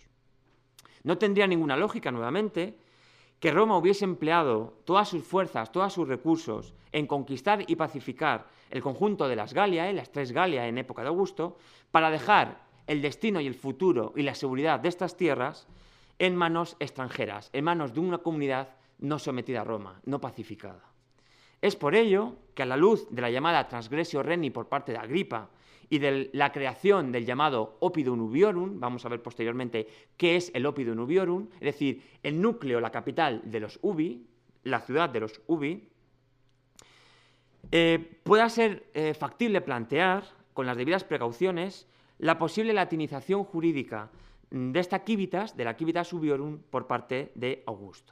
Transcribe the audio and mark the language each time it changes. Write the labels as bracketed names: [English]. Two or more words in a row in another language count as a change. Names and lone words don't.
[Spanish] No tendría ninguna lógica, nuevamente, que Roma hubiese empleado todas sus fuerzas, todos sus recursos en conquistar y pacificar el conjunto de las Galiae, las tres Galiae en época de Augusto, para dejar el destino y el futuro y la seguridad de estas tierras en manos extranjeras, en manos de una comunidad no sometida a Roma, no pacificada. Es por ello que, a la luz de la llamada [Latin] transgressio reni [Spanish] por parte de Agripa y de la creación del llamado [Latin] oppidum ubiorum, [Spanish] vamos a ver posteriormente qué es el [Latin] oppidum ubiorum, [Spanish] es decir, el núcleo, la capital de los ubi, la ciudad de los ubi, pueda ser factible plantear, con las debidas precauciones, la posible latinización jurídica de esta civitas, de la [Latin] civitas ubiorum, [Spanish] por parte de Augusto.